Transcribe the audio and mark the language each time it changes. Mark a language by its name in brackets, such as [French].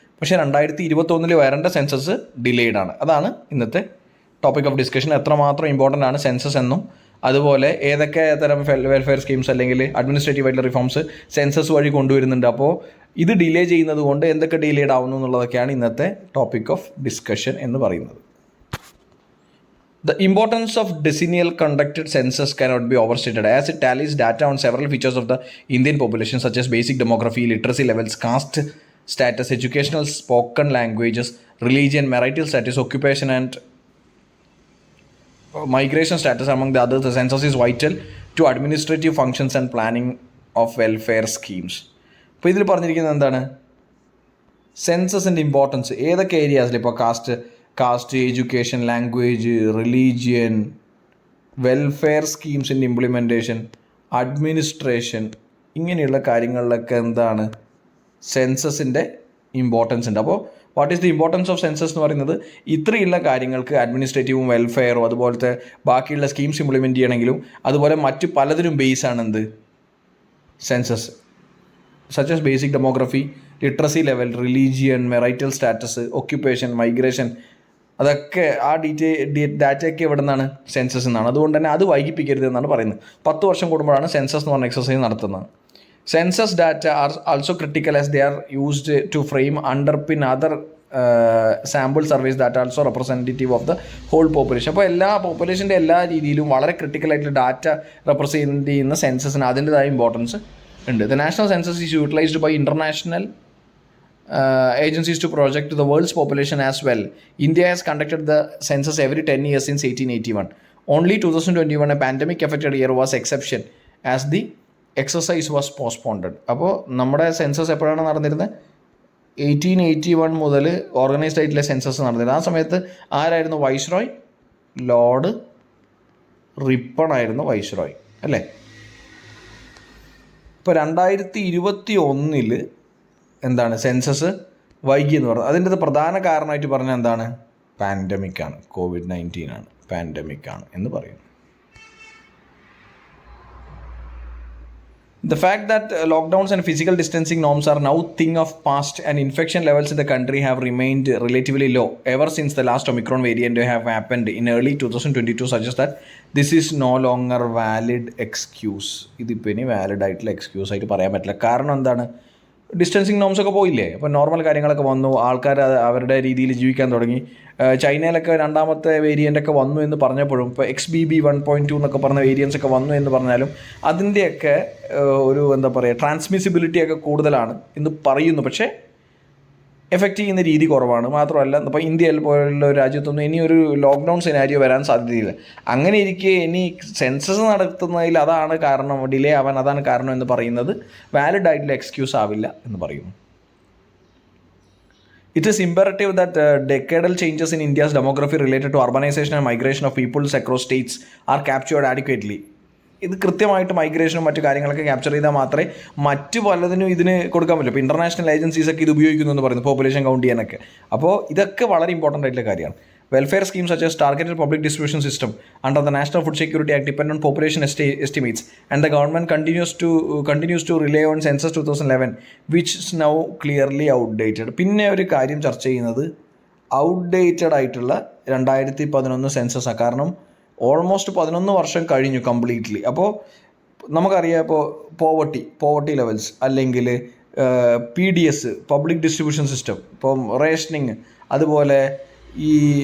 [Malayalam] പക്ഷേ 2021 വരേണ്ട census delayed ആണ്. അതാണ് ഇന്നത്തെ [English] Topic of discussion. [Malayalam] എത്രമാത്രം ഇമ്പോർട്ടൻ്റ് ആണ് സെൻസസ് എന്നും അതുപോലെ ഏതൊക്കെ തരം വെൽഫെയർ സ്കീംസ് അല്ലെങ്കിൽ അഡ്മിനിസ്ട്രേറ്റീവ് ആയിട്ടുള്ള റിഫോംസ് സെൻസസ് വഴി കൊണ്ടുവരുന്നുണ്ട്. അപ്പോൾ ഇത് ഡിലേ ചെയ്യുന്നത് കൊണ്ട് എന്തൊക്കെ ഡിലേഡ് ആവുന്നു എന്നുള്ളതൊക്കെയാണ് ഇന്നത്തെ [English] topic of discussion [Malayalam] എന്ന് പറയുന്നത്. [English] The importance of decennial conducted census cannot be overstated as it tallies data on several features of the Indian population such as basic demography, literacy levels, caste status, educational spoken languages, religion, marital status, occupation and migration status among the others. The census is vital to administrative functions and planning of welfare schemes. [Malayalam] അപ്പോൾ ഇതിൽ പറഞ്ഞിരിക്കുന്നത് എന്താണ്? സെൻസസിൻ്റെ importance ഏതൊക്കെ ഏരിയാസിൽ, ഇപ്പോൾ cast, education, language, religion, welfare സ്കീംസിൻ്റെ implementation, administration, ഇങ്ങനെയുള്ള കാര്യങ്ങളിലൊക്കെ എന്താണ് സെൻസസിൻ്റെ importance ഉണ്ട്. അപ്പോൾ [English] what is the importance of census [Malayalam] എന്ന് പറയുന്നത് ഇത്രയുള്ള കാര്യങ്ങൾക്ക് അഡ്മിനിസ്ട്രേറ്റീവും വെൽഫെയറും അതുപോലത്തെ ബാക്കിയുള്ള സ്കീംസ് ഇംപ്ലിമെൻറ്റ് ചെയ്യണമെങ്കിലും അതുപോലെ മറ്റ് പലതിനും ബേസാണ് എന്ത് census. [English] such as [Malayalam] basic demography, literacy level, religion, marital status, occupation, migration, അതൊക്കെ ആ ഡാറ്റയൊക്കെ എവിടെ നിന്നാണ്? സെൻസസ് എന്നാണ്. അതുകൊണ്ട് തന്നെ അത് വൈകിപ്പിക്കരുത് എന്നാണ് പറയുന്നത്. 10 വർഷം കൂടുമ്പോഴാണ് സെൻസസ് എന്ന് പറഞ്ഞ എക്സസൈസ് നടത്തുന്നത്. [English] Census data are also critical as they are used to frame, underpin other sample surveys that are also representative of the whole population. [Malayalam] അപ്പോൾ എല്ലാ പോപ്പുലേഷൻ്റെ എല്ലാ രീതിയിലും വളരെ ക്രിട്ടിക്കലായിട്ടുള്ള ഡാറ്റ റെപ്രസെൻറ്റ് ചെയ്യുന്ന സെൻസസിന് അതിൻ്റെതായ ഇമ്പോർട്ടൻസ് ഉണ്ട്. [English] The national census is utilized by international agencies to project the world's population as well. India has conducted the census every 10 years since 1881. Only 2021, a pandemic affected year, was exception as the exercise was postponed. [Malayalam] അപ്പോൾ നമ്മുടെ census എപ്പോഴാണ് നടന്നിരുന്നത്? 1881 മുതൽ organised ആയിട്ടുള്ള census നടന്നിരുന്നത്. ആ സമയത്ത് ആരായിരുന്നു വൈസ്രോയ്? ലോർഡ് റിപ്പൺ ആയിരുന്നു വൈസ്രോയ്, അല്ലേ? ഇപ്പോൾ 2021 എന്താണ് സെൻസസ് വൈകിയെന്ന് പറഞ്ഞത്? അതിൻ്റെ പ്രധാന കാരണമായിട്ട് പറഞ്ഞാൽ എന്താണ്? പാൻഡമിക്കാണ്, COVID-19 ആണ്, പാൻഡമിക്കാണ് എന്ന് പറയുന്നു. [English] The fact that lockdowns and physical distancing norms are now thing of past and infection levels in the country have remained relatively low ever since the last Omicron variant have happened in early 2022 suggests that this is no longer valid excuse. [Malayalam] ഇതിപ്പോൾ ഇനി valid ആയിട്ടുള്ള excuse ആയിട്ട് പറയാൻ പറ്റില്ല. കാരണം എന്താണ്? Distancing norms ഒക്കെ പോയില്ലേ? അപ്പോൾ നോർമൽ കാര്യങ്ങളൊക്കെ വന്നു, ആൾക്കാർ അവരുടെ രീതിയിൽ ജീവിക്കാൻ തുടങ്ങി. ചൈനയിലൊക്കെ 2ാമത്തെ വേരിയൻ്റ് ഒക്കെ വന്നു എന്ന് പറഞ്ഞപ്പോഴും, ഇപ്പോൾ XBB 1.2 എന്നൊക്കെ പറഞ്ഞ വേരിയൻസ് ഒക്കെ വന്നു എന്ന് പറഞ്ഞാലും അതിൻ്റെയൊക്കെ ഒരു എന്താ പറയുക ട്രാൻസ്മിസിബിലിറ്റി ഒക്കെ കൂടുതലാണ് എന്ന് പറയുന്നു. പക്ഷേ എഫക്റ്റ് ചെയ്യുന്ന രീതി കുറവാണ്. മാത്രമല്ല ഇപ്പോൾ ഇന്ത്യയിൽ പോലുള്ള ഒരു രാജ്യത്തൊന്നും ഇനി ഒരു ലോക്ക്ഡൗൺ സിനാരിയോ വരാൻ സാധ്യതയില്ല. അങ്ങനെ ഇരിക്കെ ഇനി സെൻസസ് നടത്തുന്നതിൽ അതാണ് കാരണം, ഡിലേ ആവാൻ അതാണ് കാരണം എന്ന് പറയുന്നത് വാലിഡ് ആയിട്ടുള്ള എക്സ്ക്യൂസ് ആവില്ല എന്ന് പറയുന്നു. [English] It is imperative that decadal changes in India's demography related to urbanization and migration of peoples across states are captured adequately. [Malayalam] ഇത് കൃത്യമായിട്ട് മൈഗ്രേഷനും മറ്റു കാര്യങ്ങളൊക്കെ ക്യാപ്ചർ ചെയ്താൽ മാത്രമേ മറ്റു പലതിനും ഇതിന് കൊടുക്കാൻ പറ്റും. ഇപ്പോൾ ഇൻ്റർനാഷണൽ ഏജൻസീസൊക്കെ ഇത് ഉപയോഗിക്കുന്നു എന്ന് പറയുന്നു, പോപ്പുലേഷൻ കൗണ്ട് ചെയ്യാനൊക്കെ. അപ്പോൾ ഇതൊക്കെ വളരെ ഇമ്പോർട്ടൻ്റ് ആയിട്ടുള്ള കാര്യമാണ്. [English] Welfare schemes such as targeted public distribution system under the National Food Security Act depend on population estimates and the government continues to rely on Census 2011 which is now clearly outdated. [Malayalam] പിന്നെ ഒരു കാര്യം ചർച്ച ചെയ്യുന്നത് outdated ആയിട്ടുള്ള 2011 സെൻസസാണ്. കാരണം almost 11 വർഷം കഴിഞ്ഞു completely. അപ്പോൾ നമുക്കറിയാം, ഇപ്പോൾ പോവർട്ടി ലെവൽസ് അല്ലെങ്കിൽ PDS പബ്ലിക് ഡിസ്ട്രിബ്യൂഷൻ സിസ്റ്റം, ഇപ്പം റേഷനിങ്, അതുപോലെ ഈ